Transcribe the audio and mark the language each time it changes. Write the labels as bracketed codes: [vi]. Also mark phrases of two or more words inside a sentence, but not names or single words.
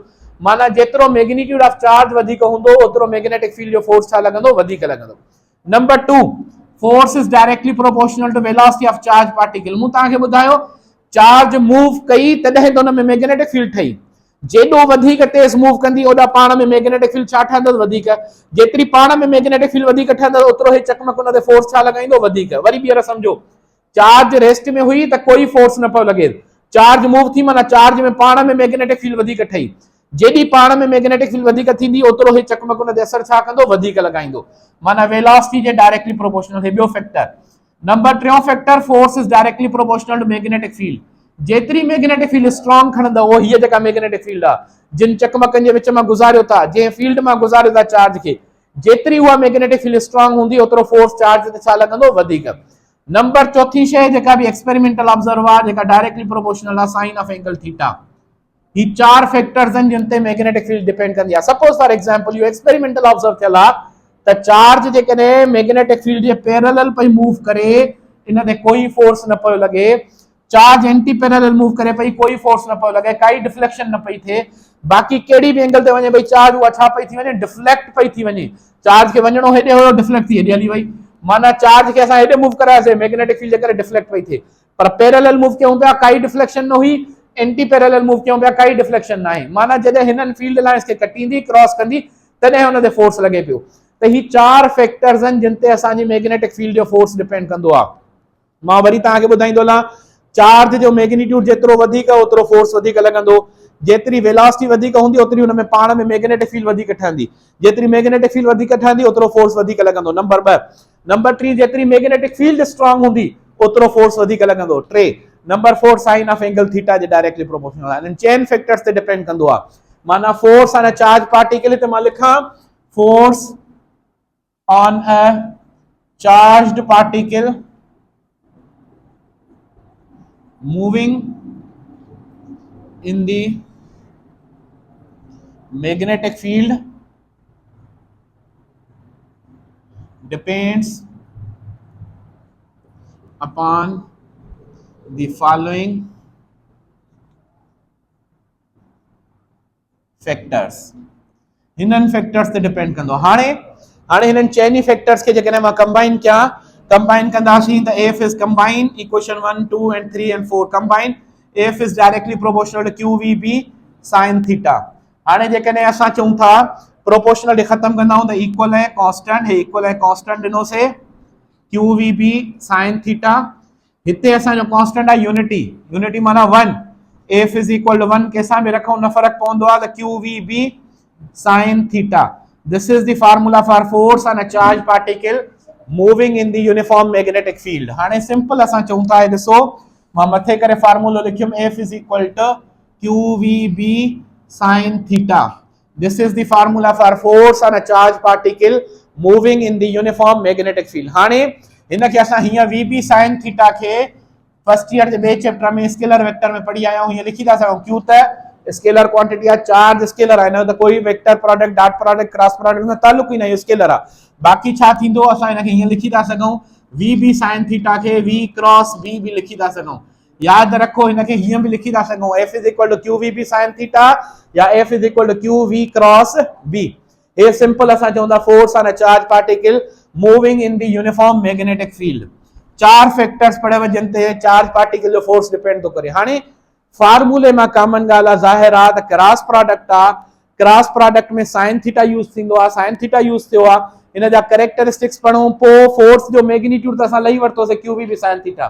[sd] माना जेतिरो [en] magnitude of charge [sd] वधीक हूंदो ओतिरो [en] magnetic field [sd] जो फोर्स छा लॻंदो, वधीक लॻंदो। [en] Number 2, force is directly proportional to velocity of charge particle. [sd] मूं तव्हांखे ॿुधायो [en] charge move [sd] कई तॾहिं त हुन में [en] magnetic field [sd] ठही। जेॾो वधीक तेज मूव कंदी ओॾा पाण में [en] magnetic field [sd] छा ठहंदो, वधीक। जेतिरी पाण में [en] magnetic field [sd] वधीक ठहंदो ओतिरो ही चकमक उन ते फोर्स छा लॻाईंदो, वधीक। वरी ॿीहर समझो, चार्ज रेस्ट में हुई त कोई फोर्स न पियो लॻे, [en] charge move [sd] थी माना चार्ज में पाण में [en] magnetic field [sd] वधीक ठही। जेॾी पाण में [en] magnetic field [sd] वधीक थींदी ओतिरो ही चकमक उन ते असर छा कंदो, वधीक लॻाईंदो। [en] माना वेलोसिटी जे directly proportional है ॿियो फैक्टर। Number 3 factor, force is directly proportional to magnetic field. [sd] जेतिरी [en] magnetic field strong [sd] खणंदो वो हीअ जेका [en] magnetic field [sd] आहे, जिन चकमकनि जे विच मां गुज़ारियो था, जंहिं फील्ड मां गुज़ारियो था चार्ज खे, जेतिरी उहा [en] magnetic field strong [sd] हूंदी ओतिरो फोर्स चार्ज ते छा लॻंदो, वधीक। नंबर 4 शइ जेका भी [en] experimental observe [sd] आहे, जेका [en] directly proportional [sd] आहे, [en] Sine of angle theta. [sd] ही 4 फैक्टर्स आहिनि जिन ते [en] magnetic field depend [sd] कंदी आहे। [en] suppose for example [sd] इहो [en] experimental observe [sd] थियल आहे त चार्ज जेकॾहिं [en] magnetic field [sd] जे पैरेलल पई मूव करे, इन ते कोई फोर्स न पियो लॻे। [en] charge anti parallel move [sd] करे पई, कोई फोर्स न पियो लॻे, काई डिफ्लेक्शन न पई थिए। बाक़ी कहिड़ी भी एंगल ते वञे भई चार्ज उहा छा पई थी वञे, डिफ्लेक्ट पई थी वञे। चार्ज खे वञणो हेॾे हुयो, डिफ्लेक्ट थी हेॾे हली वई। माना चार्ज खे असां हेॾे मूव करायोसीं, [en] magnetic field [sd] जे करे डिफ्लेक्ट पई थिए। पर [en] parallel move [sd] कयूं पिया, काई डिफ्लेक्शन न हुई। [en] anti parallel move [sd] कयूं पिया, काई डिफ्लेक्शन न आहे। माना जॾहिं हिननि [en] field lines [sd] खे कटींदी, क्रॉस कंदी, तॾहिं हुन ते फोर्स लॻे पियो। त ही 4 फैक्टर्स आहिनि जिन ते असांजी [en] magnetic field [sd] जो फोर्स डिपेंड कंदो आहे। मां वरी तव्हांखे ॿुधाईंदो हलां, चार्ज जो मैग्नीट्यूड जेतिरो वधीक ओतिरो फोर्स वधीक लॻंदो, जेतिरी वेलोसिटी वधीक हूंदी ओतिरी हुन में पाण में [en] magnetic field [sd] वधीक ठहंदी, जेतिरी [en] magnetic field [sd] वधीक ठहंदी ओतिरो फोर्स वधीक लॻंदो। नंबर 2। नंबर 3, जेतिरी [en] magnetic field strong [sd] हूंदी ओतिरो फोर्स वधीक लॻंदो। 3। [en] Number 4, sine of angle theta [sd] जे [en] directly proportional [sd] आहे। इन चेन फैक्टर्स ते डिपेंड कंदो आहे। [en] माना force on a charge particle ते मां लिखां force on a charged particle moving in the magnetic field depends upon the following factors। [sd] हिनन फैक्टर्स ते डिपेंड कंदो। हाणे हिनन चैनी फैक्टर्स के जेकॾहिं मां कंबाइन कयां, कंबाइन कंदासीं त [en] F is combine equation 1 2 and 3 and 4 combine F is directly proportional to QVB sin theta। [sd] हाणे जेकॾहिं असां चऊं था प्रोपोर्शनल खे खत्म कंदाऊं त इक्वल है कांस्टेंट है, इक्वल है कांस्टेंट ॾिनो से [en] QVB sin theta। [sd] हिते असांजो कांस्टेंट आहे यूनिटी, यूनिटी माना 1। [en] F is equal to 1 [sd] केसां बि रखूं न फर्क पवंदो आहे त [en] QVB sin theta। This is the formula for force on a charged particle moving in the uniform magnetic field। [sd] हाणे सिंपल असां चऊं था, ॾिसो मां मथे करे फार्मूलो लिखियुम [en] F is equal to QVB sin theta। This is the formula for force on a charged particle moving in the uniform magnetic field। [sd] हाणे हिनखे असां हीअं [en] VB sin theta [sd] खे [en] first year [sd] जे ॿिए चैप्टर में [en] scalar vector [sd] में पढ़ी आया आहियूं, हीअं लिखी था सघूं क्यू त [en] scalar quantity [sd] आहे, चार्ज स्केलर आहे, न त कोई [en] vector product dot product cross product [sd] में ताल्लुक ई न, स्केलर आहे। बाकी छा थींदो, असां हिनखे हीअं लिखी था सघूं [en] VB sin theta [sd] खे [en] V cross B [sd] भी लिखी था सघूं। याद रखो हिनखे हीअं भी लिखी था सघूं [en] F is equal to QVB sin थीटा [sd] या [en] F is equal to QV क्रॉस B। ये सिंपल असां चऊं था force on a charge particle moving in the uniform magnetic field. [sd] 4 फैक्टर्स पढ़े जिन ते [en] charge particle [sd] जो फोर्स डिपेंड तो करे। हाणे फार्मूले में कॉमन गाल जाहिर आ त [en] cross product [sd] आ, [en] cross product [sd] में [en] sin theta use [sd] थिंदो आ, [en] sin theta use [sd] थियो आ, इन जा कैरेक्टरिस्टिक्स पढ़ूं, पो फोर्स जो मैग्नीट्यूड त असां लई वरतो से [en] QV sin theta.